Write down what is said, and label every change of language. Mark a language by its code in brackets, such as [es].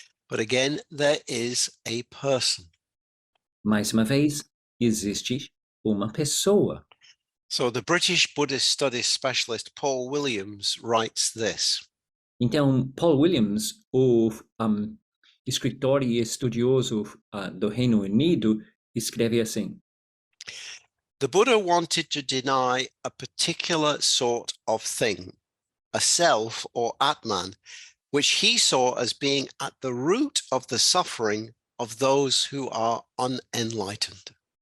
[en] But again, there is a person. [pt] Mais uma vez, existe uma pessoa. [en] So the British Buddhist Studies specialist Paul Williams writes this. [pt] Então, Paul Williams, o escritor e estudioso do Reino Unido, escreve assim: [en] The Buddha wanted to deny a particular sort of thing, a self or Atman, which he saw as being at the root of the suffering of those who are unenlightened.